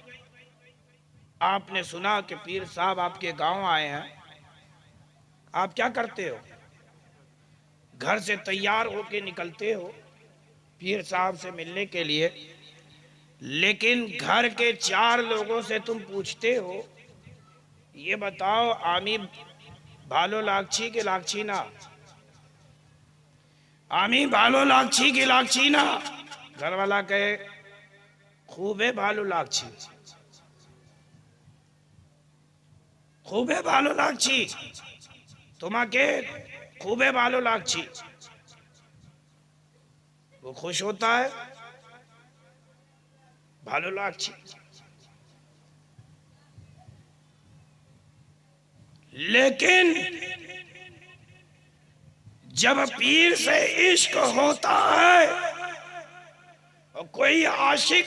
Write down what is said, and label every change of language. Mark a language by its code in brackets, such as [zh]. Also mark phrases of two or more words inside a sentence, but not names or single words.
[hi] आपने सुना कि पीर साहब आपके गांव आए हैं। आप क्या करते हो? घर से तैयार होके निकलते हो पीर साहब से मिलने के लिए, लेकिन घर के 4 लोगों से तुम पूछते हो, ये बताओ [bn] আমি ভালো লাগছি কি লাগছি না, আমি ভালো লাগছি কি লাগছি না। [hi] घर वाला कहे [bn] খুবই ভালো লাগছি, খুবই ভালো লাগছি, তোমাকে খুবই ভালো লাগছি। [hi] वो खुश होता है, [bn] ভালো লাগছি। [hi] लेकिन जब पीर से इश्क होता है और कोई आशिक